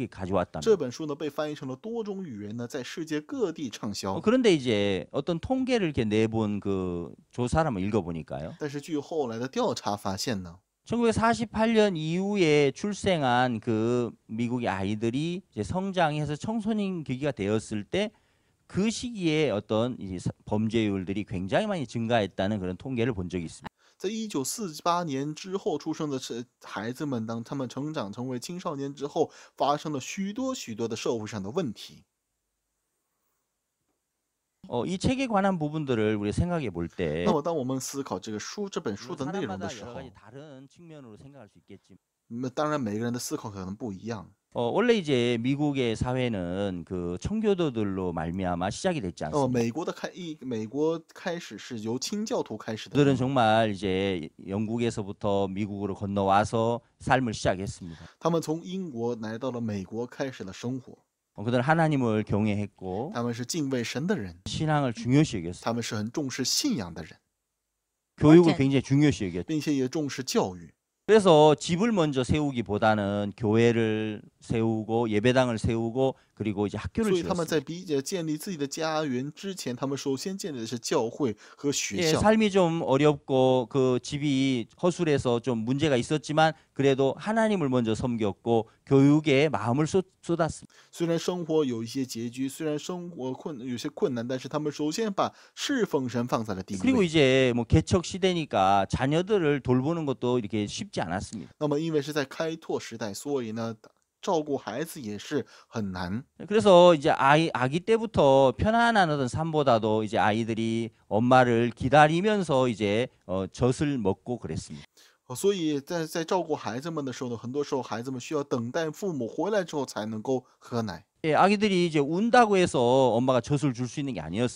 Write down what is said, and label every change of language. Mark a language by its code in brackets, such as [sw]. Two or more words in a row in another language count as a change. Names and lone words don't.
[zh] 这 [ko] 가져왔답니다. [zh] 本书呢被翻译成了多种语言呢，在世界各地畅销。 [ko] 그런데 이제 어떤 통계를 이렇게 내본 그 조사를 한번 읽어보니까요. [zh] 但是据后来的调查发现呢， [ko] 1948년 이후에 출생한 그 미국의 아이들이 이제 성장해서 청소년 기기가 되었을 때 그 시기에 어떤 이 범죄율들이 굉장히 많이 증가했다는 그런 통계를 본 적이 있습니다. [zh] 在1948年之后出生的孩子们，当他们成长成为青少年之后，发生了许多的社会上的问题。 [ko] 이 책에 관한 부분들을 우리 생각해 볼 때 [zh] 那么，当我们思考这本书的内容的 [ko] 사람마다 [zh] 时 [ko] 여러 [zh] 候， [ko] 가지 다른 측면으로 생각할 수 있겠지만 [zh] 那当然每个人的思考可能不一样。 [ko] 원래 이제 미국의 사회는 그 청교도들로 말미암아 시작이 됐지 [zh] 那么 [ko] 않습니까? [zh] 美国开始是由清教徒开始的， [ko] 그들은 정말 이제 영국에서부터 미국으로 건너와서 삶을 시작했습니다. [zh] 他们从英国来到了美国，开始了生活。 [ko] 그들은 하나님을 경외했고 [zh] 他们是敬畏神的人， [ko] 신앙을 중요시 여겼어요. [zh] 他们是很重视信仰的人， [ko] 교육을 굉장히 중요시 여겼죠. [zh] 并且也重视教育。 [ko] 그래서 집을 먼저 세우기보다는 교회를 세우고 예배당을 세우고 그리고 이제 학교를 [zh] 所以他们在 [ko] 지었습니다. [zh] 建立自己的家园之前，他们首先建立的是教会和学 [ko] 예, [zh] 校。 [ko] 삶이 좀 어렵고 그 집이 허술해서 좀 문제가 있었지만 그래도 하나님을 먼저 섬겼고 교육에 마음을 쏟았습니다. [zh] 虽然生活有一些拮据，虽然生活有些困难，但是他们首先把侍奉神放在了第一 [ko] 그리고 [zh] 位。 [ko] 이제 뭐 개척 시대니까 자녀들을 돌보는 것도 이렇게 쉽지 않았습니다. [zh] 那么因为是在开拓时代，所以呢，照顾孩子也是很难。 [ko] 그래서 이제 아기 때부터 편안한 어떤 삶보다도 이제 아이들이 엄마를 기다리면서 이제 젖을 먹고 그랬습니다. [zh] 所以在照顾孩子们的时候呢，很多时候孩子们需要等待父母回来之后才能够喝奶， [ko] 예, 아기들이 이제 운다고 해서 엄마가 젖을 줄 수 있는 게 아니었습니다.